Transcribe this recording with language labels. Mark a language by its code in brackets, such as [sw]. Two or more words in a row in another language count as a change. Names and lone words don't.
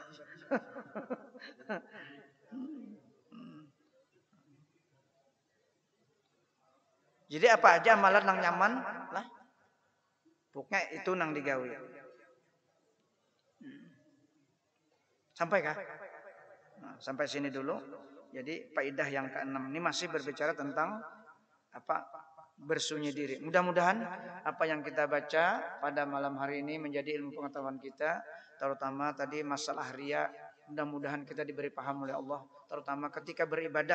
[bjn] Jadi apa aja amalan nang nyaman lah. Pokoknya itu nang digawe. Sampai kah? [id] Nah, sampai sini dulu. Jadi faedah yang keenam ini masih berbicara tentang bersunyi diri. Mudah-mudahan apa yang kita baca pada malam hari ini menjadi ilmu pengetahuan kita, terutama tadi masalah riya. Mudah-mudahan kita diberi paham oleh Allah, terutama ketika beribadah.